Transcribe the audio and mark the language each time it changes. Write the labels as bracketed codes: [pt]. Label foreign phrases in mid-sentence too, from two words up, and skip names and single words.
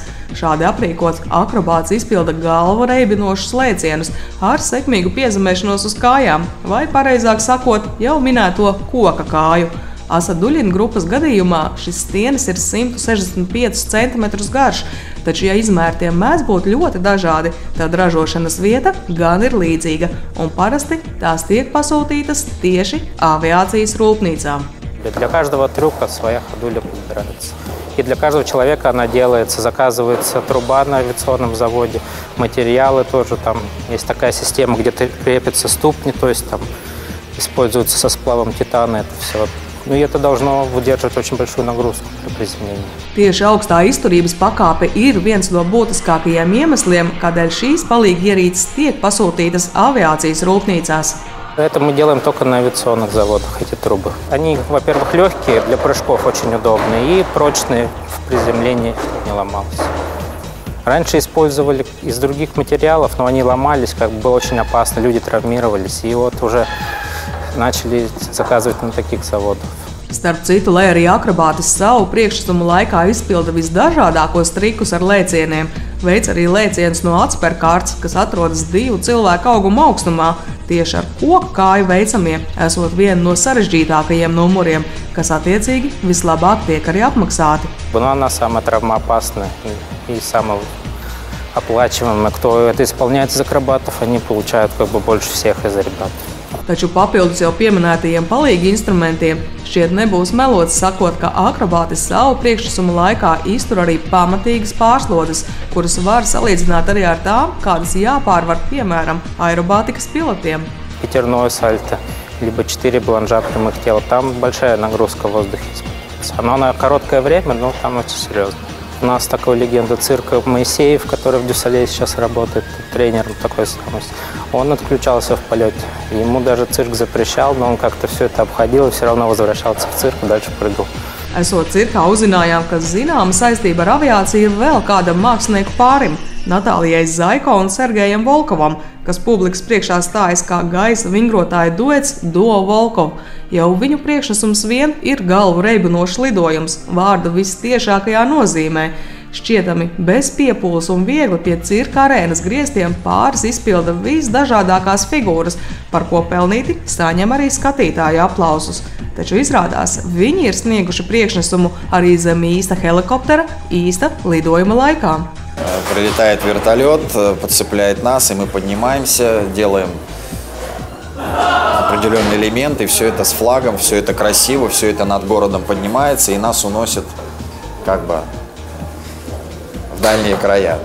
[lv] Šādi aprīkots akrobāts izpilda galvu reibinošus lēcienus ar sekmīgu piezemēšanos uz kājām, vai pareizāk sakot, jau minēto koka kāju. Asa Duļina grupas gadījumā šis stienis ir 165 cm garš, taču, ja izmērtiem mēdz būt ļoti dažādi, tad ražošanas vieta gan ir līdzīga, un parasti tās tiek pasūtītas tieši авиācijas rūpnīcām. [ru] Для каждого трюка своя ходуля подбирается. И для каждого человека она делается, заказывается труба на авиационном заводе, материалы тоже, там есть такая система, где крепятся ступни, то есть там используется со сплавом титана это все. Nu, ja это должно выдерживать очень большую нагрузку при приземлении. [lv] Tieši augstā izturības pakāpe ir viens no būtiskākajiem iemesliem, kādēļ šīs palīgierīces tiek pasūtītas aviācijas rūpnīcās. [ru] Это мы делаем только на авиационных заводах, эти трубы. Они, во-первых, легкие, для прыжков очень удобные и прочные, в приземлении не ломалось. Раньше использовали из других материалов, но они ломались, было очень опасно, люди травмировались. И вот уже начали заказывать на таких заводах. [lv] Starp citu, lai arī akrobātis savu priekšnesumu laikā izpilda visdažādākos trikus ar lēcieniem, veic arī lēcienus no atspērkārts, kas atrodas 2 cilvēku auguma augstumā, tieši ar koku kāju veicamie, esot viena no sarežģītākajiem numuriem, kas attiecīgi vislabāk tiek arī apmaksāti. [ru] Она самая травмоопасная и самая оплачиваемая. Кто это исполняет из акробатов, они получают больше всех из ребят. [lv] Taču papildus jau pieminētajiem palīgi instrumentiem šķiet nebūs melots sakot, ka akrobātis savu priekšnesumu laikā iztur arī pamatīgas pārslodzes, kuras var salīdzināt arī ar tām, kādas jāpārvar, piemēram, aerobātikas pilotiem. [ru] Пятерное сальто, либо 4 бланжа прямых тел. Там большая нагрузка в воздухе используется. Оно на короткое время, но там очень серьезно. У нас такой легенда цирка Моисеев, который в Дюссалее сейчас работает, тренером такой самый. Он отключался в полете. Ему даже цирк запрещал, но он как-то все это обходил и все равно возвращался в цирк и дальше прыгал. [lv] Esot cirkā uzzinājām, ka zināma saistība ar aviāciju ir vēl kādam mākslinieku pārim – Natālijai Zaiko un Sergejam Volkovam, kas publikas priekšā stājas kā gaisa vingrotāja duets Duo Volkov. Jau viņu priekšnesums vien ir galvu reibinošs lidojums, vārda vistiešākajā nozīmē. Šķietami bez piepūles un viegli pie cirka arēnas griestiem pāris izpilda visdažādākās figūras, par ko pelnīti saņem arī skatītāju aplausus. Taču izrādās, viņi ir snieguši priekšnesumu arī zem īsta helikoptera, īsta lidojuma laikā. [ru] Прилетает вертолет, подцепляет нас, и мы поднимаемся, делаем определенные элементы, все это с флагом, все это красиво, все это над городом поднимается, и нас уносит как бы в дальние края.